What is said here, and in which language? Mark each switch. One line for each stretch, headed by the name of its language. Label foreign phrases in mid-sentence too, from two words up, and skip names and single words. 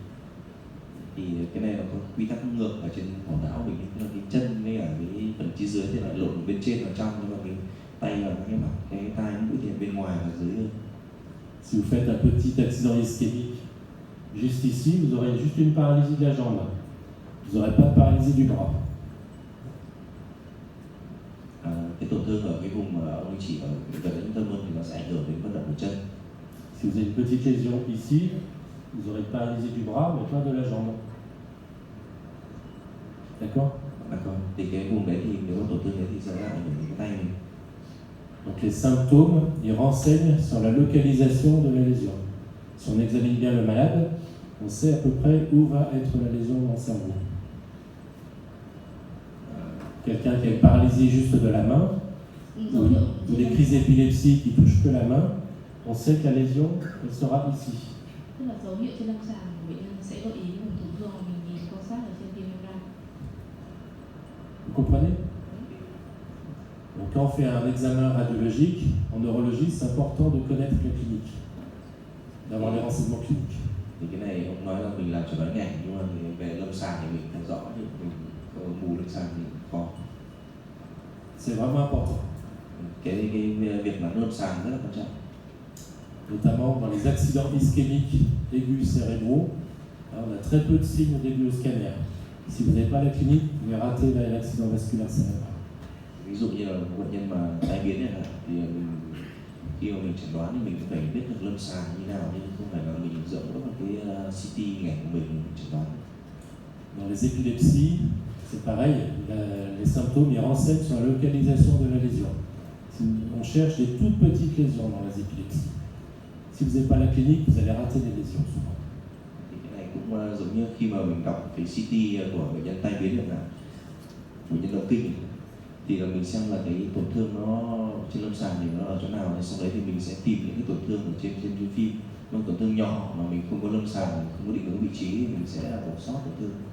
Vietnamese: Thì cái này nó có quy tắc ngược ở trên vỏ não mình, tức là cái chân với cả cái phần chi dưới thì lại lộn bên trên vào trong, nhưng mà cái tay và cái mặt, cái tai mũi thì bên ngoài và dưới hơn.
French: Si vous faites un petit accident ischémique juste ici, vous aurez juste une paralysie de la jambe. Vous n'aurez pas de paralysie du bras.
Vietnamese: Cái tổn thương ở cái vùng mà ông chỉ ở gần đến tâm hơn thì nó sẽ ảnh hưởng đến vận động của chân.
French: Si vous avez une petite lésion ici, vous aurez une paralysie du bras, mais pas de la jambe. D'accord? D'accord.
Vietnamese: Thì cái vùng đấy thì nếu mà tổn thương đấy thì sẽ là ảnh hưởng đến cái tay mình.
French: Donc les symptômes, ils renseignent sur la localisation de la lésion. Si on examine bien le malade, on sait à peu près où va être la lésion dans le cerveau. Quelqu'un qui a une paralysie juste de la main, ou des crises d'épilepsie qui touchent que la main, on sait que la lésion elle sera ici.
Vietnamese: Tức là dấu hiệu trên lâm sàng của bệnh nhân sẽ gợi ý vùng tổn thương mà mình nhìn quan sát ở trên tim ra.
French: Vous comprenez? Donc quand on fait un examen radiologique, en neurologie, c'est important de connaître la clinique, d'avoir les renseignements cliniques.
Vietnamese: Thì cái này ông nói là mình làm chẩn đoán ngành, nhưng mà về lâm sàng thì mình phải rõ, thì mình mù lâm sàng thì khó.
French: C'est vraiment important.
Vietnamese: Cái việc nắm lâm sàng rất là quan trọng.
French: Notamment dans les accidents ischémiques aigus cérébraux, on a très peu de signes au début au scanner. Si vous n'avez pas la clinique, vous pouvez rater l'accident vasculaire cérébral.
Vietnamese: Ví dụ như là bệnh nhân mà tai biến này thì khi mà mình chẩn đoán thì mình cũng phải biết được lâm sàng như nào, nhưng không phải là mình dựa vào cái CT ngành của mình chẩn đoán.
French: Dans les épilepsies, c'est pareil, les symptômes ils renseignent sur la localisation de la lésion. On cherche des toutes petites lésions dans les épilepsies. Si vous n'avez pas la clinique, vous allez rater des lésions souvent.
Vietnamese: Thì cái này cũng giống như khi mà mình đọc cái CT của bệnh nhân tai biến chẳng hạn, bệnh nhân động kinh, thì là mình xem là cái tổn thương nó trên lâm sàng thì nó ở chỗ nào, sau đấy thì mình sẽ tìm những cái tổn thương ở trên phim, những tổn thương nhỏ mà mình không có lâm sàng, không có định hướng vị trí thì mình sẽ bỏ sót tổn thương.